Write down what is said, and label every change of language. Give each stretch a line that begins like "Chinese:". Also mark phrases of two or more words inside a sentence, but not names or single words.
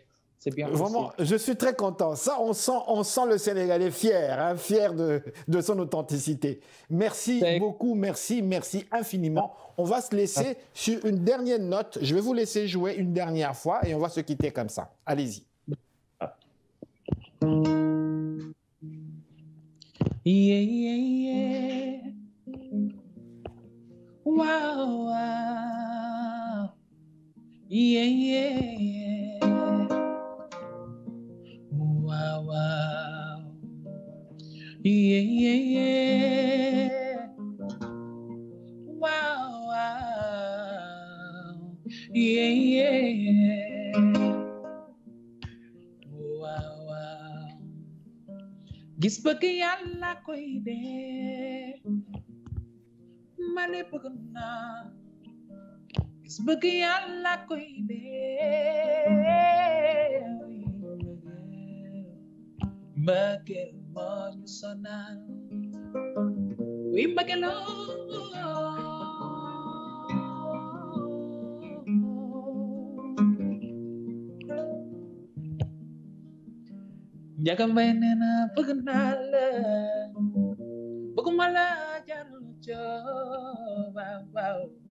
French: C'est bien Vraiment, possible. je suis très content. Ça, on sent le Sénégalais fier, hein, fier de son authenticité. Merci beaucoup, merci infiniment. On va se laisser sur une dernière note. Je vais vous laisser jouer une dernière fois et on va se quitter comme ça. Allez-y. Yeah, yeah, yeah. Wow, wow. Yeah, yeah, yeah. Wow, wow. Yeah, yeah, yeah. Wow, wow. Yeah, yeah, yeah.
Wolof: gis bëgg yàlla koy dee ma ne bëgg naa gis bëgg yàlla koy dee mbëggeel moo ñu sonal wi mbëggeeloo Njaga Mbay nee na bëgg naa la bëgguma la jarul coow waaw waaw